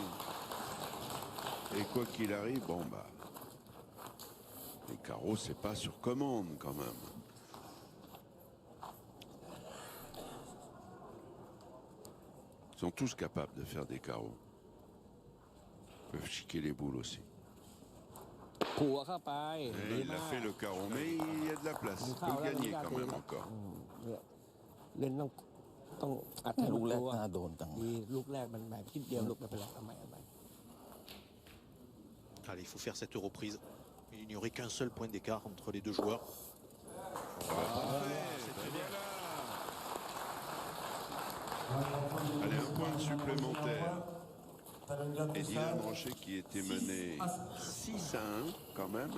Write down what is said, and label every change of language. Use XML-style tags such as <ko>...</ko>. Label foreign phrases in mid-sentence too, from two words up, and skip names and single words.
<fr>Et quoi qu'il arrive, bon bah, les carreaux, c'est pas sur commande quand même. Ils sont tous capables de faire des carreaux. Ils peuvent chiquer les boules aussi.</fr> <th>ขัวเข้าไป</th> <fr>Et il a fait le carreau, mais il y a de la place. Il peut gagner quand même encore.</fr> <th>เนี่ยเล่นต้องอัดให้ ลูกแรก ตัว น่าโดนจัง ดีลูกแรกมันแบบคิดเดียวลูกไม่เป็นไรเอาใหม่</th> <fr>Allez, il faut faire cette reprise. Il n'y aurait qu'un seul point d'écart entre les deux joueurs. C'est très bien là. Allez, un point supplémentaire. Et Dylan Rocher qui était mené 6-1 quand même.</fr>